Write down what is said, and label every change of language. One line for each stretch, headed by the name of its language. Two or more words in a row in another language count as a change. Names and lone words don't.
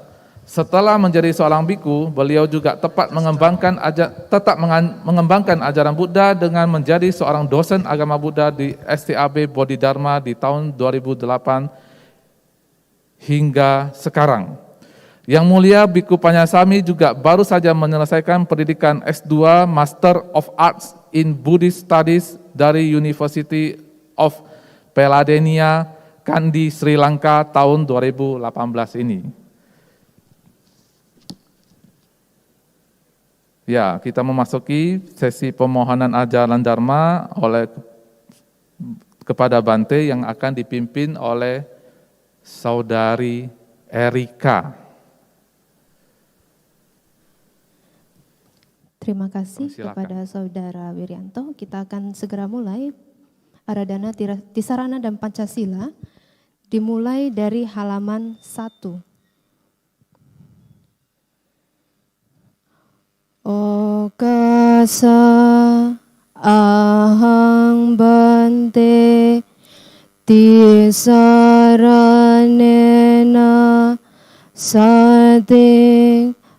Indonesian: Setelah menjadi seorang bhikkhu, beliau juga tetap mengembangkan ajaran Buddha dengan menjadi seorang dosen agama Buddha di STAB Bodhidharma di tahun 2008 hingga sekarang. Yang mulia Bhikkhu Paññasāmī juga baru saja menyelesaikan pendidikan S2
English: Master of Arts in Buddhist Studies
Indonesian: dari University of Peladeniya, Kandy, Sri Lanka tahun 2018 ini. Ya, kita memasuki sesi pemohonan ajaran Dharma kepada Bante yang akan dipimpin oleh Saudari Erika. Terima kasih kepada Saudara Wiryanto. Kita akan segera mulai Aradhana Tisarana dan Pancasila, dimulai dari halaman 1.
Pali: Okasa ahang bante tisaranena sating